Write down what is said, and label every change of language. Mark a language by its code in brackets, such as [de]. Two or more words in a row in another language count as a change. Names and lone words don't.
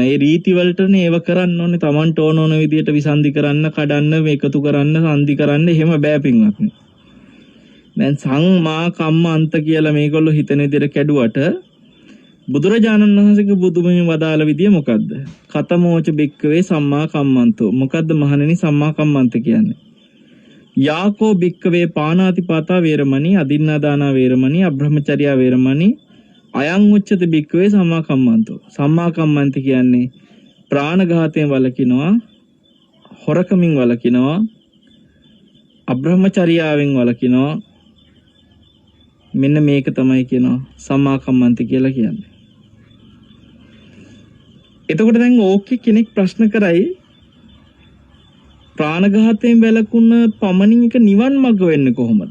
[si] ඒ රීති වලටනේ ඒව කරන්න ඕනේ. Tamanට ඕන විදියට විසන්දි කරන්න, කඩන්න, මේකතු කරන්න, සංදි කරන්න එහෙම බෑ පින්වත්නි. දැන් සම්මා කම්මන්ත කියලා මේගොල්ලෝ හිතන විදියට කැඩුවට බුදුරජාණන් වහන්සේගේ බුදුමෙහි වදාළ විදිය මොකද්ද? [pi] කතමෝච භික්කවේ සම්මා කම්මන්තෝ. [si] මොකද්ද මහණෙනි සම්මා කම්මන්ත කියන්නේ? [pi] යාකෝ භික්කවේ පාණාතිපාතා වේරමණී, අදින්නාදානා වේරමණී, අබ්‍රහ්මචර්යා වේරමණී, අයං උච්චත භික්කවේ සම්මා කම්මන්තෝ. [si] සම්මා කම්මන්ත කියන්නේ ප්‍රාණඝාතයෙන් වළකිනවා, හොරකමින් වළකිනවා, අබ්‍රහ්මචර්යාවෙන් වළකිනවා. මෙන්න මේක තමයි කියනවා සම්මා කම්මන්ත කියලා කියන්නේ. එතකොට දැන් ඕකේ කෙනෙක් ප්‍රශ්න කරයි ප්‍රාණඝාතයෙන් වැළකුණ පමණින් එක නිවන් මඟ වෙන්නේ කොහොමද?